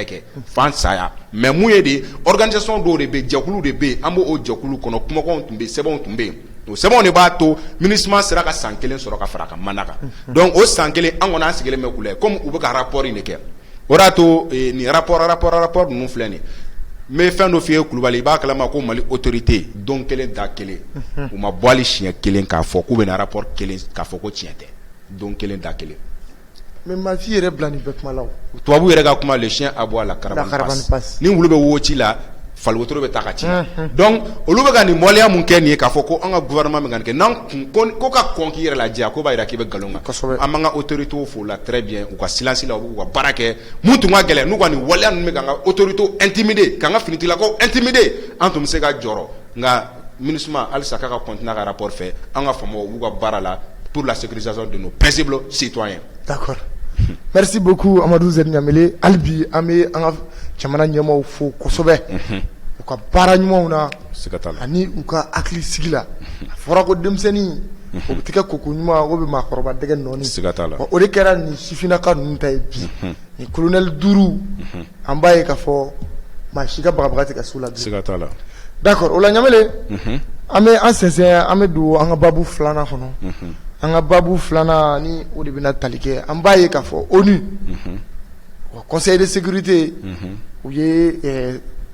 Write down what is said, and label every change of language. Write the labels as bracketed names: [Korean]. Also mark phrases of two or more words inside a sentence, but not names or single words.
[Bambara] kɛ f'an saya mais mun ye de organisation dɔw de bɛ yen jɛkulu de bɛ yen an b'o jɛkulu kɔnɔ kumakanw tun bɛ yen sɛbɛnw tun bɛ yen o sɛbɛnw de b'a to MINUSMA sera ka san kelen sɔrɔ ka fara a ka mandat kan donc o san kelen an kɔni an sigilen bɛ k'u lajɛ comme u bɛ ka rapport in de kɛ o de y'a to nin rapport ninnu filɛ nin n bɛ fɛn dɔ f'i ye Kulubali i b'a kalama ko Mali autorité don kelen da kelen u ma bɔ hali siɲɛ kelen k'a fɔ k'u bɛ na rapport kelen k'a fɔ ko tiɲɛ tɛ don kelen da kelen mais maa si yɛrɛ bila nin bɛɛ kuma la o tubabu yɛrɛ ka kuma [French] le chien aboie la caravane passe [Bambara] ni wulu bɛ wo ci la fali wotoro bɛ taa ka ci donc olu bɛ ka nin waleya mun kɛ nin ye k'a fɔ ko an ka gouvernement bɛ ka nin kɛ n'an ko ka kɔn k'i yɛrɛ lajɛ ko b'a yira k'i bɛ nkalon kan an b'an ka autorités fo la [French] très bien [Bambara] u ka silence la u b'u ka baara kɛ mun tun ka gɛlɛn n'u ka nin waleya ninnu bɛ k'an ka autorités intimider k'an ka finitigilakaw intimider an tun bɛ se ka jɔrɔ nka MINUSMA halisa k'a ka continuer a ka rapport fɛ an ka faamaw u b'u ka baara la [French] pour la sécurisation de nos paisibles citoyens. [Bambara] D'accord. [French] Merci beaucoup [Bambara] Amadou Z Ɲamele hali bi an bɛ an ka jamana ɲɛmaaw fo kosɛbɛ u ka baara ɲumanw na ani u ka hakili sigi la a fɔra ko denmisɛnnin o bɛ tigɛ koko ɲuman o bɛ maakɔrɔba dɛgɛ nɔɔni o de kɛra nin sifinnaka ninnu ta ye bi nin colonel 5 an b'a ye k'a fɔ maa si ka bagabaga tɛ ka s'u la bilen d'accord o la Ɲamele an bɛ an sɛnsɛn an bɛ don an ka babu filanan kɔnɔ an ka babu filanan ni o de bɛna tali kɛ an b'a ye k'a fɔ ONU [French] conseil de sécurité [Bambara] u ye